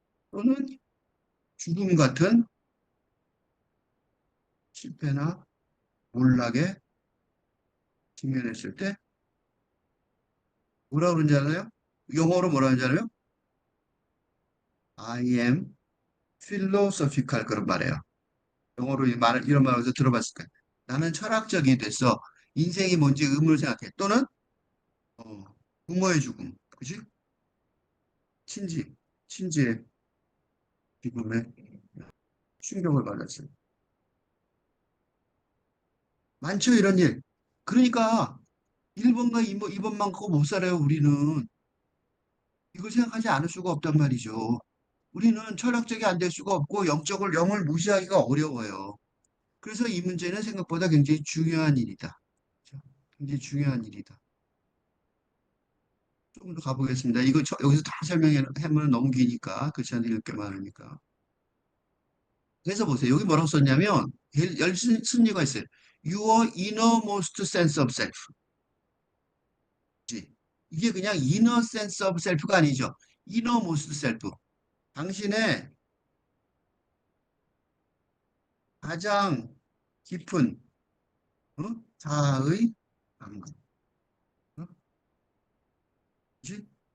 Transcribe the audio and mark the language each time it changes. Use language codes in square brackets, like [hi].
[ko] 또는 죽음 같은 실패나 몰락에 직면했을 때 뭐라 그러는지 알아요? 영어로 뭐라 하는지 알아요? [en] I am philosophical [ko] 그런 말이에요. 영어로 이런 말을 어디서 들어봤을 거예요. 나는 철학적이 됐어. 인생이 뭔지 의문을 생각해. 또는 어, 부모의 죽음. 그지? 친지. 친지의 죽음에 충격을 받았어요. 많죠, 이런 일. 그러니까 1번과 2번만 갖고 못 살아요, 우리는. 이걸 생각하지 않을 수가 없단 말이죠. 우리는 철학적이 안 될 수가 없고 영을 무시하기가 어려워요. 그래서 이 문제는 생각보다 굉장히 중요한 일이다. 그렇죠? 굉장히 중요한 일이다. 조금 더 가보겠습니다. 이거 여기서 다 설명하면 너무 기니까 그렇지 않으 읽을 게 많으니까. 그래서 보세요. 여기 뭐라고 썼냐면 열 순위가 있어요. [en] Your innermost sense of self. [ko] 그치? 이게 그냥 [en] inner sense of self [ko] 가 아니죠. [en] innermost self. [ko] 당신의 가장 깊은 어? 자아의 감각. 어? 그치?